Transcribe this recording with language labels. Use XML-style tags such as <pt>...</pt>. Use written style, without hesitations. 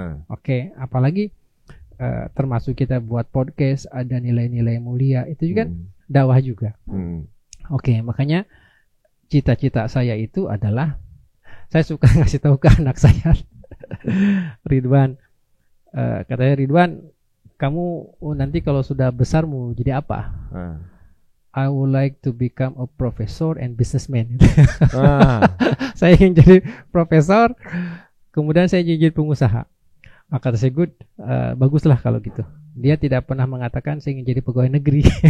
<id>Oke, apalagi termasuk kita buat podcast, ada nilai-nilai mulia, itu juga dakwah juga. Oke, makanya cita-cita saya itu adalah, saya suka ngasih tahu ke anak saya, Ridwan. Katanya, Ridwan, kamu nanti kalau sudah besar mau jadi apa?</id> <en>I would like to become a professor and businessman.</en> <id>Saya ingin jadi profesor, kemudian saya ingin jadi pengusaha. Maka saya good, baguslah kalau gitu. Dia tidak pernah mengatakan saya ingin jadi pegawai negeri.</id>